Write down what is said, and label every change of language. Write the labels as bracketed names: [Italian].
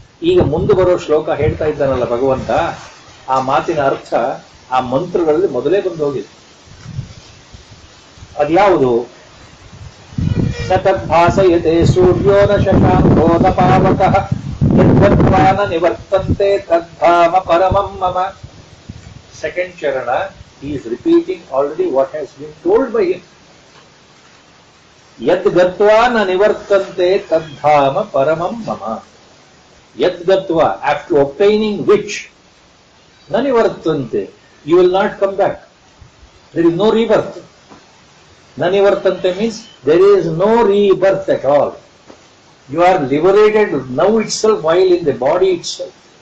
[Kannada] ಈಗ ಮುಂದೆ ಬರೋ ಶ್ಲೋಕ ಹೇಳ್ತಾ ಇದ್ದಾನಲ್ಲ ಭಗವಂತ, ಆ ಮಾತಿನ ಅರ್ಥ ಆ ಮಂತ್ರಗಳಲ್ಲಿ ಮೊದಲೇ ಬಂದು ಹೋಗಿದೆ. ಅದ್ಯಾವುದು? [Sanskrit] ನ ತದ್ಭಾಸಯತೆ ಸೂರ್ಯೋ ನ ಶಶಾಂಕೋ ನ ಪಾವಕಃ ಯದ್ಗತ್ವಾ ನ ನಿವರ್ತಂತೆ ತದ್ಧಾಮ ಪರಮಂ ಮಮ. [Kannada] ಸೆಕೆಂಡ್ ಚರಣ, [English] he is repeating already what has been told by him. [Sanskrit] ಯದ್ಗತ್ವಾ ನ ನಿವರ್ತಂತೆ ತದ್ಧಾಮ ಪರಮಂ ಮಮ. ಯದ್ಗತ್ವಾ, [English] after obtaining which, [Sanskrit] ನ ನಿವರ್ತಂತೆ, [English] you will not come back. There is no rebirth. [Sanskrit] ನ ನಿವರ್ತಂತೆ [English] means there is no rebirth at all. You are liberated now itself while in the body itself.